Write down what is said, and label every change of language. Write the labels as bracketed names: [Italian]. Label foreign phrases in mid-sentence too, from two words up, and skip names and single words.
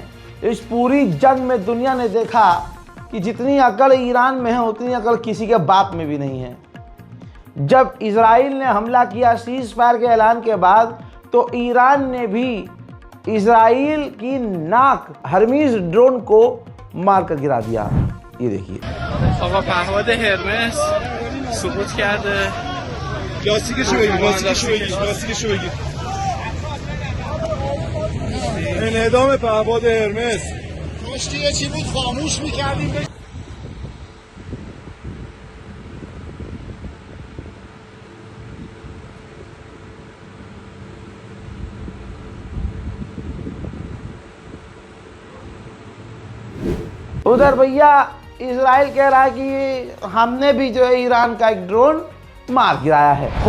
[Hindi] इस पूरी जंग में दुनिया ने देखा कि जितनी अकल ईरान में है उतनी अकल किसी के बाप में भी नहीं है। जब इजराइल ने हमला किया [English] cease fire [Hindi] के ऐलान के बाद, तो ईरान ने भी इजराइल की नाक हर्मीज ड्रोन को मार कर गिरा दिया। ये देखिए, [Persian] آقا پهپاد هرمس سقوط کرده. لاستیکشو بگیر. انعدام پهپاد هرمس. کاشکی یه چی بود خاموش میکردیم. [Hindi] उधर भैया इजराइल कह रहा है कि हमने भी जो है ईरान का एक ड्रोन मार गिराया है।